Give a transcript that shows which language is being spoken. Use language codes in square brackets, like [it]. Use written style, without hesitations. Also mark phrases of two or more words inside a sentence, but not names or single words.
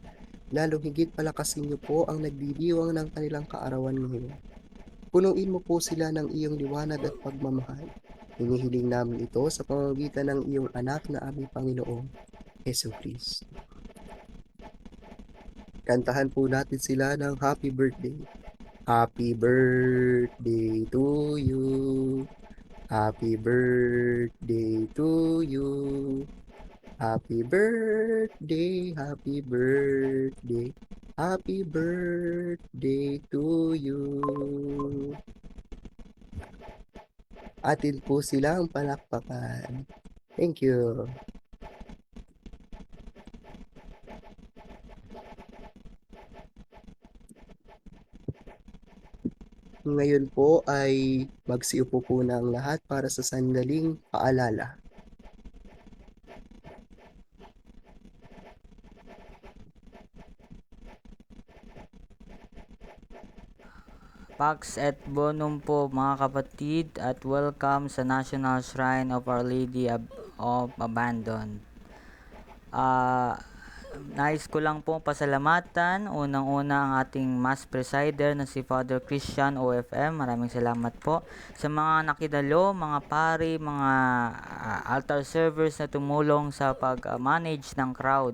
[tl] Lalong higit, palakasin niyo po ang nagdidiwang ng kanilang kaarawan ngayon. Punuin mo po sila ng iyong liwanag at pagmamahal. Hinihiling namin ito sa pamamagitan ng iyong anak na aming Panginoong Jesucristo. Kantahan po natin sila ng [en] happy birthday. Happy birthday to you. Happy birthday to you. Happy birthday, happy birthday, happy birthday to you. [tl] Atin po silang palakpakan. [en] Thank you. [tl] Ngayon po ay magsiupo po na ang lahat para sa sandaling paalala. [la] Pax et Bonum [tl] po mga kapatid at welcome sa National Shrine of Our Lady of Abandon. Nais ko lang pong pasalamatan unang-una ang ating [en] Mass Presider [tl] na si Father Christian OFM. Maraming salamat po sa mga nakidalo, mga pari, mga [en] altar servers [tl] na tumulong sa pag-manage ng crowd.